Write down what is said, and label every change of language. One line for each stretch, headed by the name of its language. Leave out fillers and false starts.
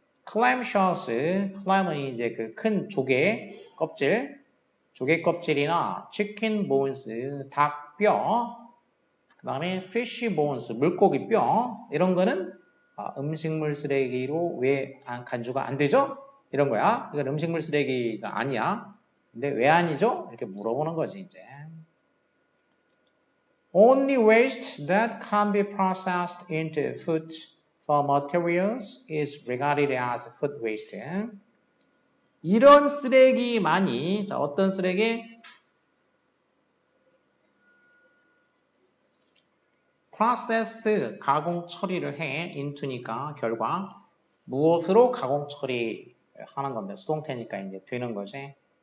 Korean: clamshells, clam은 이제 그 큰 조개 껍질, 조개 껍질이나 chicken bones, 닭뼈, 그 다음에 fish bones, 물고기 뼈, 이런 거는 음식물 쓰레기로 왜 간주가 안 되죠? 이런 거야. 이건 음식물 쓰레기가 아니야. 근데 왜 아니죠? 이렇게 물어보는 거지, 이제.
English: Only waste that can be processed into food for materials is regarded as food waste.
Korean: 이런 쓰레기만이, 자, 어떤 쓰레기? 프로세스 가공 처리를 해 into니까 결과 무엇으로 가공 처리하는 건데 수동태니까 이제 되는 거지.